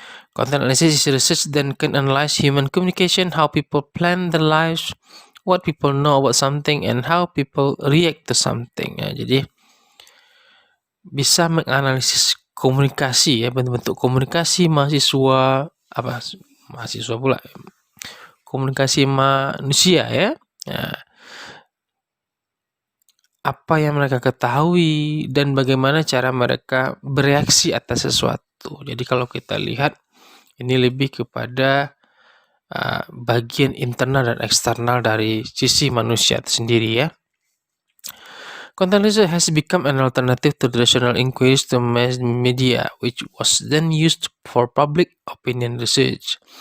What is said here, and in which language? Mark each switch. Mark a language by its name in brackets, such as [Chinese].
[English] Content analysis is research that can analyze human communication, how people plan their lives, what people know about something, and how people react to something. [Indonesian] Jadi bisa menganalisis komunikasi ya, bentuk-bentuk komunikasi mahasiswa pula, komunikasi manusia ya. Apa yang mereka ketahui dan bagaimana cara mereka bereaksi atas sesuatu. Jadi kalau kita lihat ini lebih kepada bagian internal dan eksternal dari sisi manusia itu sendiri ya. [English] Content research has become an alternative to traditional inquiries to mass media, which was then used for public opinion research.